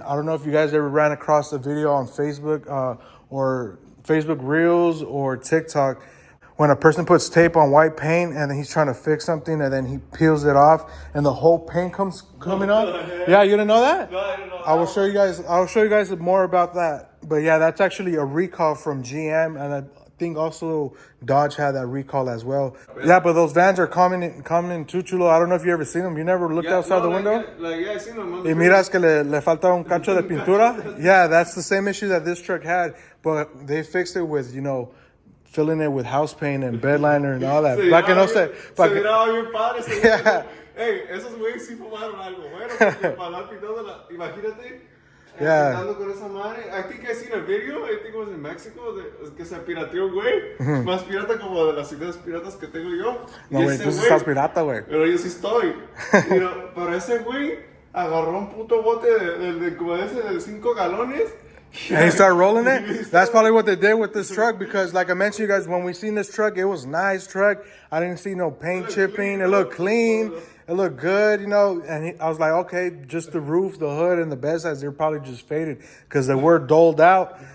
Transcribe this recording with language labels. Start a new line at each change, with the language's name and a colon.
English: I don't know if you guys ever ran across the video on Facebook or Facebook Reels or TikTok, when a person puts tape on white paint and then he's trying to fix something and then he peels it off and the whole paint coming off. Yeah, you didn't know that? No, I didn't know that. I'll show you guys more about that. But yeah, that's actually a recall from GM, and I think also Dodge had that recall as well. Yeah, but those vans are coming too, chulo. I don't know if you ever seen them. You never looked outside the window? Yeah, I seen them.
Spanish: Y miras que le falta un cacho de pintura.
English: Yeah, that's the same issue that this truck had, but they fixed it with, you know, filling it with house paint and bed liner and all that.
Spanish: Para que no se... miraba bien padre.
English: Yeah.
Spanish: Hey, esos güeyes sí fumaron algo. Bueno, porque para andar pintando imagínate.
English: Yeah.
Spanish: Pintando con esa madre.
English: I think I seen a video, I think it was in Mexico,
Spanish: que se pirateó un güey. Más pirata como de las ideas piratas que tengo yo. No, güey, tú sí estás pirata, güey. Pero yo sí estoy. Pero ese güey agarró un puto bote de como ese de 5 galones.
English: And he started rolling it? That's probably what they did with this truck, because like I mentioned, you guys, when we seen this truck, it was a nice truck. I didn't see no paint chipping. It looked clean. It looked good, you know. And I was like, okay, just the roof, the hood, and the bed sides, they're probably just faded because they were doled out.